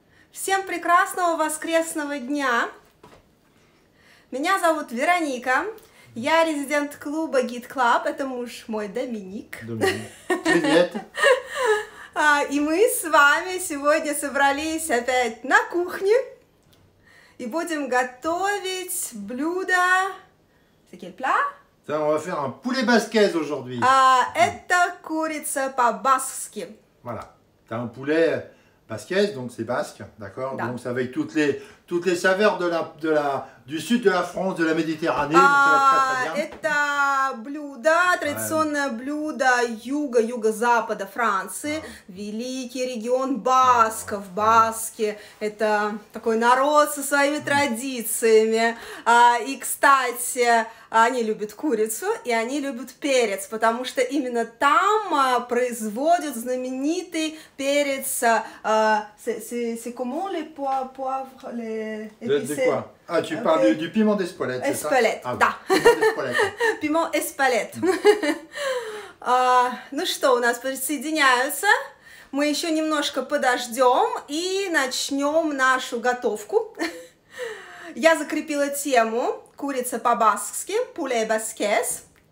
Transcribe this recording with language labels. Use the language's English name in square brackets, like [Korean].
[Russian] Всем прекрасного воскресного дня! Меня зовут Вероника, я резидент клуба Git Club, это муж мой Доминик. Привет! И мы с вами сегодня собрались опять на кухне и будем готовить блюдо... [French] C'est quel plat? On va faire un poulet basquaise aujourd'hui. [Russian] Это курица по-баскски. [French] Voilà. Tu as un poulet basquaise, donc c'est basque, d'accord? [Russian] Да. [French] Donc c'est avec toutes les saveurs du sud de la France, de la Méditerranée. Donc ça va être très très bien. [Russian] Это блюдо, традиционное блюдо юга-юго-запада Франции. Великий регион басков, баски. Это такой народ со своими традициями. И, кстати, они любят курицу и они любят перец, потому что именно там производят знаменитый перец. [French] C'est comment les poivres, les épicés? De quoi? Ah, tu parles du piment d'Espelette, c'est ça? [Russian] Espelette, да. [French] Piment d'Espelette. [Russian] Пимо Эспалет. Ну что, у нас присоединяются. Мы еще немножко подождем и начнем нашу готовку. Я закрепила тему курица по-баскски, poulet basquaise.